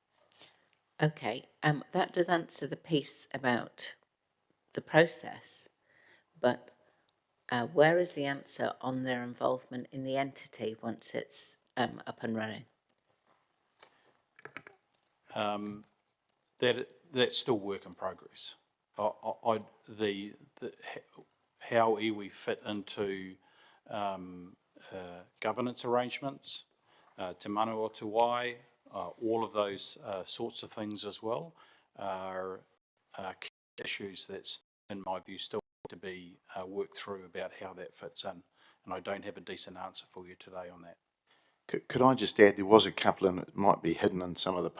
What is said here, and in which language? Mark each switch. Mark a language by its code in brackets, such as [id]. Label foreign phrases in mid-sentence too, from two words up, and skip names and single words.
[en] Okay, that does answer the piece about the process, but where is the answer on their involvement in the entity once it's up and running? That's still work in progress. How iwi fit into governance arrangements, [mi] te manu o te wai, [en] all of those sorts of things as well are key issues that's, in my view, still to be worked through about how that fits in. And I don't have a decent answer for you today on that. Could I just add, there was a couple, and it might be hidden in some of the